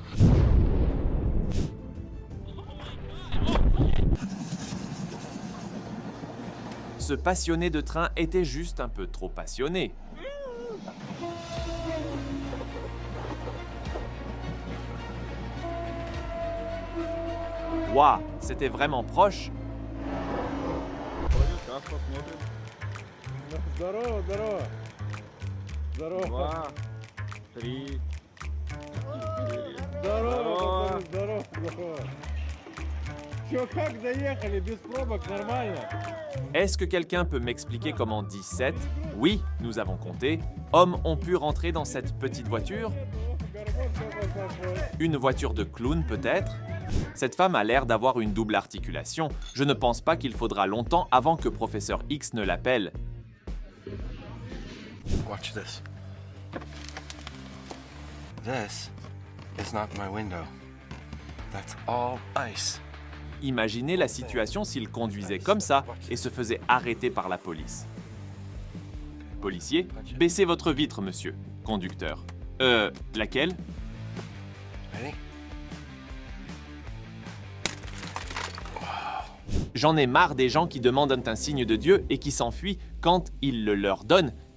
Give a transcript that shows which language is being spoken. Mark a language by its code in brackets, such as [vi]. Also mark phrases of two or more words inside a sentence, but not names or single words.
[fr] Ce passionné de train était juste un peu trop passionné. Waouh, c'était vraiment proche. [ru] Здорово, здорово. Здорово. 2, 3, 4. Здорово, пацаны, здорово, здорово. Чё, как доехали? Без пробок, нормально? [fr] Est-ce que quelqu'un peut m'expliquer comment 17, oui, nous avons compté, hommes ont pu rentrer dans cette petite voiture? Une voiture de clown peut-être? Cette femme a l'air d'avoir une double articulation. Je ne pense pas qu'il faudra longtemps avant que Professeur X ne l'appelle. [en] Watch this. This is not my window. That's all ice. [fr] Imaginez la situation s'il conduisait comme ça et se faisait arrêter par la police. Policier, baissez votre vitre, monsieur. Conducteur. Laquelle? Ready? J'en ai marre des gens qui demandent un signe de Dieu et qui s'enfuient quand il le leur donne.